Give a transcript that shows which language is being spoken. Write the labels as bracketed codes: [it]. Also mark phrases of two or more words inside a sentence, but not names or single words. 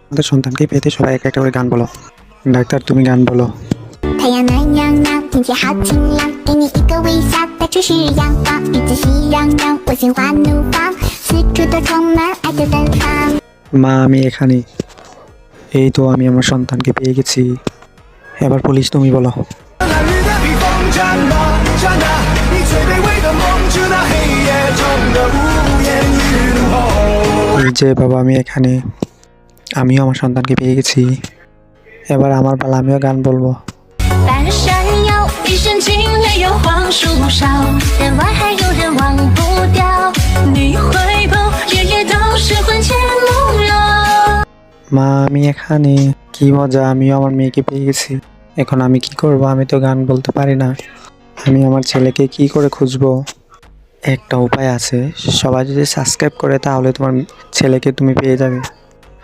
[bn] আমাদের সন্তানকে পেতে সবাই একটা একটা করে গান বলো। ডাক্তার তুমি গান বলো। [zh] 太阳暖洋洋，天气好晴朗，给你一个微笑，到处是阳光，日子喜洋洋，我心花怒放，四处都充满爱的芬芳。 [bn] মা আমি এখানে। এই তো আমি আমার সন্তানকে পেয়ে গেছি। এবার পুলিশ তুমি বলো। [zh] 那日的披风战吧，战啊！你最卑微的梦，直到黑夜中的无言与怒吼。 [bn] এই যে বাবা আমি এখানে। আমিও আমার সন্তানকে পেয়ে গেছি। এবার আমার পালা, আমিও গান বলবো। [zh] 半日山腰，一身惊雷有黄树梢，人外还有人忘不掉。你回眸，夜夜都是魂牵梦绕。 [bn] মা আমি এখানে। কি মজা, আমিও আমার মেয়েকে পেয়ে গেছি। এখন আমি কি করব? আমি তো গান বলতে পারি না। আমি আমার ছেলেকে কি করে খুঁজবো? একটা উপায় আছে, সবাই যদি সাবস্ক্রাইব করে তাহলে তোমার ছেলেকে তুমি পেয়ে যাবে।